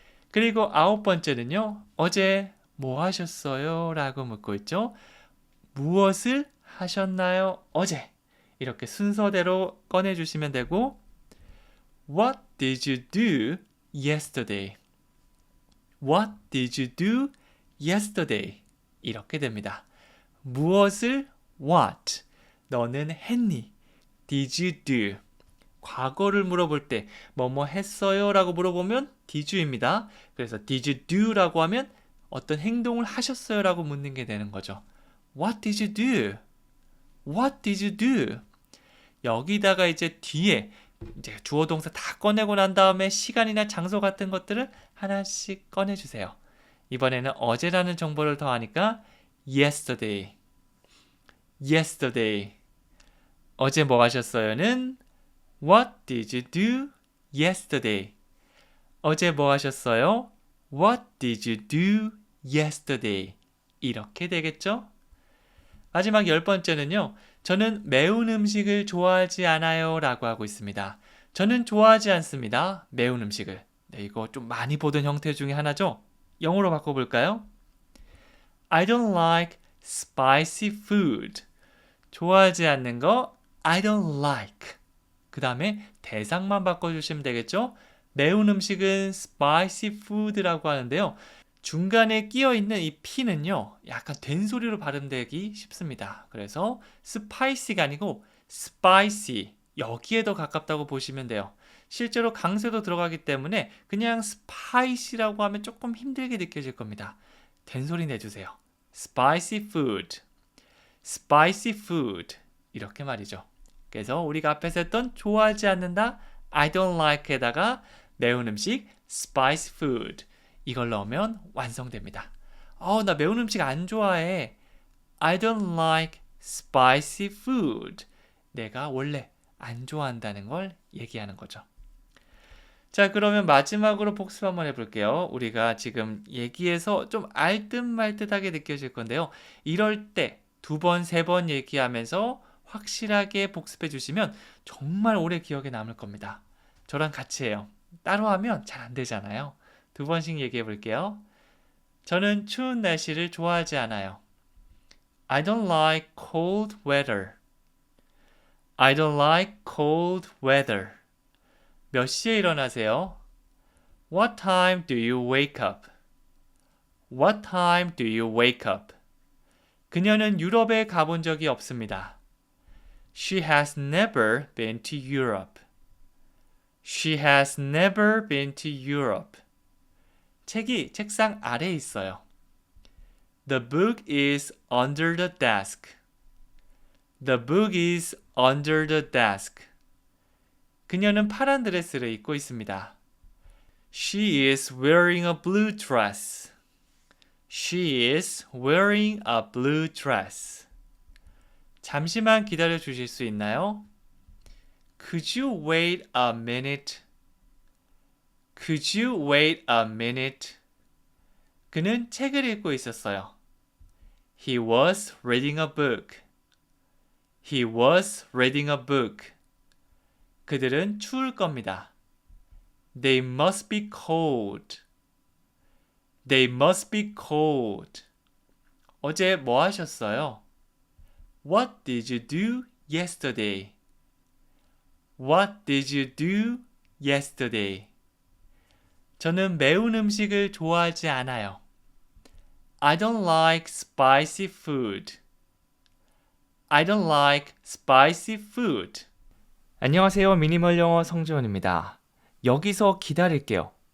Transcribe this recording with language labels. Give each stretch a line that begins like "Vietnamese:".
Korean: 그리고 아홉 번째는요. 어제 뭐 하셨어요? 라고 묻고 있죠. 무엇을 하셨나요? 어제. 이렇게 순서대로 꺼내주시면 되고
English: What did you do yesterday? What did you do yesterday?
Korean: 이렇게 됩니다. 무엇을 what? 너는 했니?
English: Did you do?
Korean: 과거를 물어볼 때 뭐뭐 했어요? 라고 물어보면 did you입니다. 그래서
English: did you do?
Korean: 라고 하면 어떤 행동을 하셨어요? 라고 묻는 게 되는 거죠.
English: What did you do? What did you do?
Korean: 여기다가 이제 뒤에 이제 주어 동사 다 꺼내고 난 다음에 시간이나 장소 같은 것들을 하나씩 꺼내주세요. 이번에는 어제라는 정보를 더하니까 yesterday.
English: yesterday.
Korean: 어제 뭐 하셨어요는
English: What did you do yesterday?
Korean: 어제 뭐 하셨어요?
English: What did you do yesterday?
Korean: 이렇게 되겠죠? 마지막 10번째는요. 저는 매운 음식을 좋아하지 않아요 라고 하고 있습니다. 저는 좋아하지 않습니다. 매운 음식을. 네, 이거 좀 많이 보던 형태 중에 하나죠? 영어로 바꿔볼까요?
English: I don't like spicy food.
Korean: 좋아하지 않는 거
English: I don't like.
Korean: 그 다음에 대상만 바꿔주시면 되겠죠? 매운 음식은 spicy food라고 하는데요. 중간에 끼어있는 이 P는요. 약간 된소리로 발음되기 쉽습니다. 그래서 spicy가 아니고 spicy 여기에 더 가깝다고 보시면 돼요. 실제로 강세도 들어가기 때문에 그냥 spicy라고 하면 조금 힘들게 느껴질 겁니다. 된소리 내주세요.
English: spicy food, spicy food
Korean: 이렇게 말이죠. 그래서 우리가 앞에서 했던 좋아하지 않는다
English: I don't like
Korean: 에다가 매운 음식
English: spicy food
Korean: 이걸 넣으면 완성됩니다. 나 매운 음식 안 좋아해.
English: I don't like spicy food.
Korean: 내가 원래 안 좋아한다는 걸 얘기하는 거죠. 자, 그러면 마지막으로 복습 한번 해볼게요. 우리가 지금 얘기해서 좀 알듯 말듯하게 느껴질 건데요. 이럴 때 2번, 3번 얘기하면서 확실하게 복습해 주시면 정말 오래 기억에 남을 겁니다. 저랑 같이 해요. 따로 하면 잘 안 되잖아요. 2번씩 얘기해 볼게요. 저는 추운 날씨를 좋아하지 않아요.
English: I don't like cold weather. I don't like cold weather.
Korean: 몇 시에 일어나세요?
English: What time do you wake up? What time do you wake up?
Korean: 그녀는 유럽에 가본 적이 없습니다.
English: She has never been to Europe. She has never been to Europe.
Korean: 책이 책상 아래에 있어요.
English: The book is under the desk. The book is under the desk.
Korean: 그녀는 파란 드레스를 입고 있습니다.
English: She is wearing a blue dress. She is wearing a blue dress.
Korean: 잠시만 기다려 주실 수 있나요?
English: Could you wait a minute? Could you wait a minute?
Korean: 그는 책을 읽고 있었어요.
English: He was reading a book. He was reading a book.
Korean: 그들은 추울 겁니다.
English: They must be cold. They must be cold.
Korean: 어제 뭐 하셨어요?
English: What did you do yesterday? What did you do yesterday?
Korean: 저는 매운 음식을 좋아하지 않아요.
English: I don't like spicy food. I don't like spicy food.
Korean: 안녕하세요. 미니멀 영어 성지원입니다. 여기서 기다릴게요.